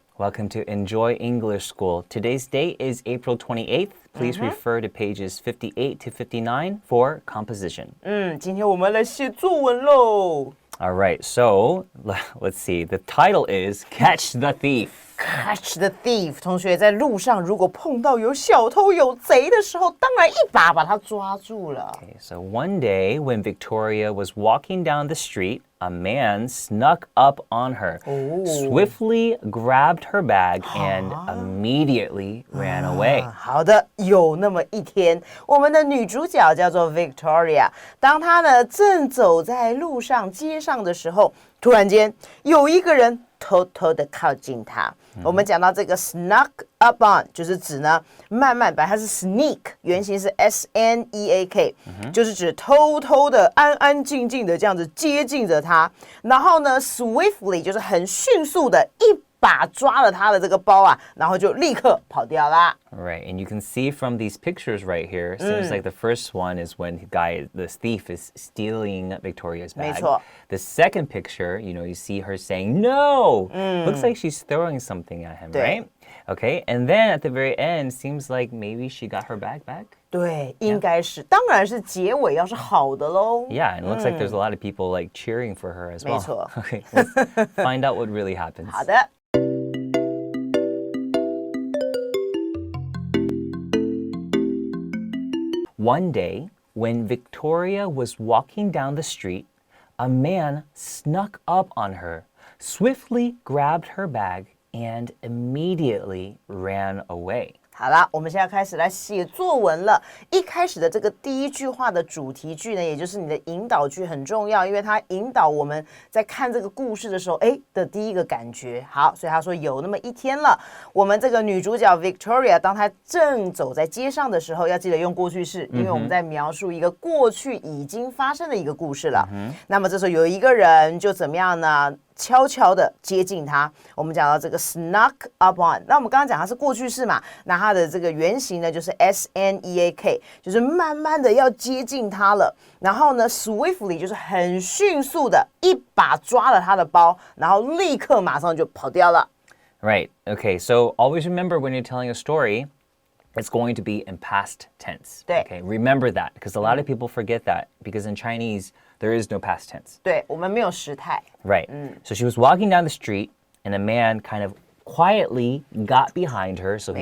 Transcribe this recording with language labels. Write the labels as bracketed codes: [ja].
[en] Welcome to Enjoy English School. Today's date is April 28th. Please refer to pages 58 to 59 for composition. [zh] 今天我们来写作文喽。 [en] All right, so let's see. The title is Catch the Thief. Catch the thief. [zh] 同学在路上如果碰到有小偷有贼的时候，当然一把把他抓住了。 [en] Okay, so one day when Victoria was walking down the street, a man snuck up on her, swiftly grabbed her bag, and immediately ran away. [zh] 好的，有那么一天，我们的女主角叫做 Victoria。当她呢正走在路上街上的时候，突然间有一个人偷偷的靠近她。我们讲到这个 snuck up on， 就是指呢慢慢，本来它是 sneak， 原型是 S-N-E-A-K， 就是指偷偷的、安安静静的这样子接近着他。然后呢 swiftly 就是很迅速的一把抓了他的这个包啊，然后就立刻跑掉啦。 [en] Right, and you can see from these pictures right here, seems like the first one is when the thief is stealing Victoria's bag. [zh] 没错。 [en] The second picture, you see her saying, no! Looks like she's throwing something at him, [zh] 对。 [en] right? Okay, and then at the very end, seems like maybe she got her bag back. [zh] 对，应该是，当然是结尾要是好的喽。 [en] Yeah, and it looks like there's a lot of people like cheering for her as well. [zh] 没错。 [en] Okay, let's find out what really happens. [zh] 好的。 [en] One day, when Victoria was walking down the street, a man snuck up on her, swiftly grabbed her bag, and immediately ran away. [zh] 好啦，我们现在开始来写作文了。一开始的这个第一句话的主题句呢，也就是你的引导句很重要，因为它引导我们在看这个故事的时候，的第一个感觉。好，所以他说有那么一天了，我们这个女主角 Victoria， 当她正走在街上的时候，要记得用过去式，因为我们在描述一个过去已经发生的一个故事了。那么这时候有一个人就怎么样呢？悄悄的接近他，我们讲到这个 snuck up on， 那我们刚刚讲它是过去式嘛，那它的这个原型呢就是 S-N-E-A-K， 就是慢慢的要接近他了，然后呢 swiftly 就是很迅速的一把抓了他的包，然后立刻马上就跑掉了。 [en] Right, okay, so always remember when you're telling a story, it's going to be in past tense. [zh] 对。 [en] Okay, remember that, because a lot of people forget that, because in Chinese, there is no past tense. [zh] 对，我们没有时态。 [en] Right. So she was walking down the street, and a man kind of quietly got behind her, so he